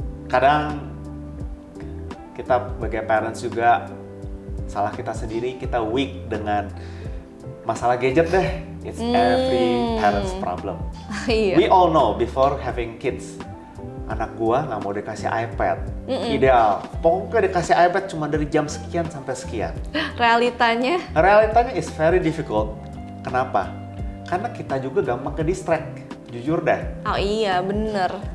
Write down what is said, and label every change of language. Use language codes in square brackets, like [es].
[id] Kadang kita sebagai parents juga salah kita sendiri, kita weak dengan masalah gadget deh. [en] It's every parent's problem. [id] Iya. [en] We all know before having kids, [id] anak gua nggak mau dikasih iPad. Ideal, pokoknya dikasih iPad cuma dari jam sekian sampai sekian. Realitanya, [en] Is very difficult. [id] Kenapa? Karena kita juga gampang ke distract. Jujur deh. oh iya bener.